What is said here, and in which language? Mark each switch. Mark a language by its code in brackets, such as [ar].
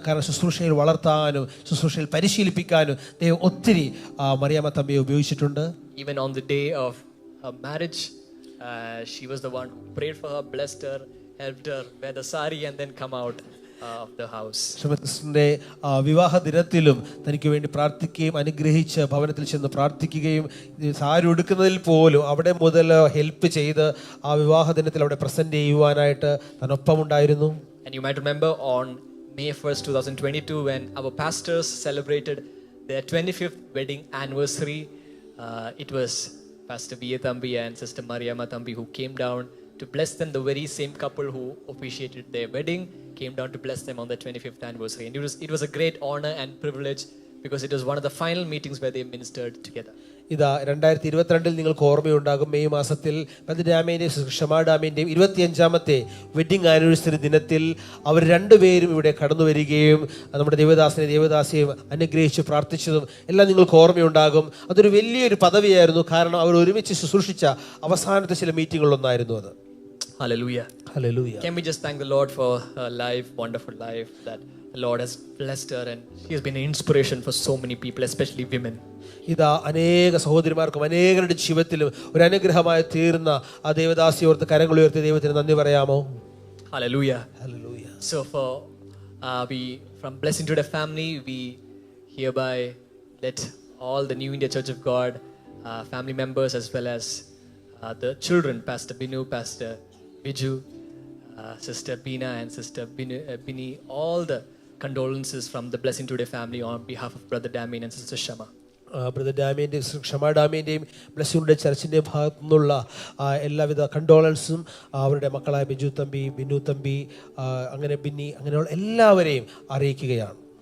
[ml] കാരണം ശുശ്രൂഷയിൽ വളർത്താനും ശുശ്രൂഷയിൽ പരിശീലിപ്പിക്കാനും ദൈവം ഒത്തിരി മറിയാമ്മ തമ്പിയെ ഉപയോഗിച്ചിട്ടുണ്ട്. [en] Even on the day of her marriage, she was the one who prayed for her, blessed her, helped her wear the sari and then come out of the house. [ml] ക്ഷമത്തിന്റെ വിവാഹ ദിനത്തിലും തനിക്ക് വേണ്ടി പ്രാർത്ഥിക്കുകയും അനുഗ്രഹിച്ച് ഭവനത്തിൽ ചെന്ന് പ്രാർത്ഥിക്കുകയും സാരി ഉടുക്കുന്നതിൽ പോലും അവിടെ മുതൽ ഹെൽപ്പ് ചെയ്ത് ആ വിവാഹ ദിനത്തിൽ അവിടെ പ്രസന്റ് ചെയ്യുവാനായിട്ട് തന്നൊപ്പം ഉണ്ടായിരുന്നു. [en] And you might remember on May 1st, 2022, when our pastors celebrated their 25th wedding anniversary, it was Pastor V.A. Thambi and Sister Mariamma Thambi who came down to bless them. The very same couple who officiated their wedding came down to bless them on their 25th anniversary. And it was a great honor and privilege because it was one of the final meetings where they ministered together. [ml] ഇതാ 2022 നിങ്ങൾക്ക് ഓർമ്മയുണ്ടാകും, May മാസത്തിൽ ഡാമിന്റെയും ക്ഷമാ ഡാമിന്റെയും 25ാമത്തെ wedding anniversary ദിനത്തിൽ അവർ രണ്ടുപേരും ഇവിടെ കടന്നു വരികയും നമ്മുടെ ദേവദാസിയെയും അനുഗ്രഹിച്ച് പ്രാർത്ഥിച്ചതും എല്ലാം നിങ്ങൾക്ക് ഓർമ്മയുണ്ടാകും. അതൊരു വലിയൊരു പദവിയായിരുന്നു. കാരണം അവർ ഒരുമിച്ച് ശുശ്രൂഷിച്ച അവസാനത്തെ ചില മീറ്റിങ്ങുകളൊന്നായിരുന്നു അത്. [en] Hallelujah. Hallelujah. Can we just thank the Lord for her life, wonderful life that the Lord has blessed her, and she has been an inspiration for so many people, especially women. [ml] ഇതാ അനേക സഹോദരിമാർക്കും അനേകരുടെ ജീവിതത്തിലും ഒരു അനുഗ്രഹമായി തീർന്ന ആ ദേവദാസിയെ ഓർത്ത് കരങ്ങൾ ഉയർത്തി ദൈവത്തിന് നന്ദി പറയാമോ? [en] Hallelujah. Hallelujah. So we from Blessing Today family, we hereby let all the New India Church of God family members as well as the children, Pastor Binu, Pastor Biju, Sister Bina and Sister Bini, all the condolences from the Blessing Today family on behalf of Brother Damien and Sister Shama. [ml] Brother ഡാമിൻ്റെയും ക്ഷമാ ഡാമിൻ്റെയും blessing today ചർച്ചിൻ്റെ ഭാഗത്തു നിന്നുള്ള എല്ലാവിധ കണ്ടോളൻസും അവരുടെ മക്കളായ ബിജു തമ്പി, ബിനു തമ്പി, അങ്ങനെ ബിന്നി, അങ്ങനെയുള്ള എല്ലാവരെയും അറിയിക്കുകയാണ്.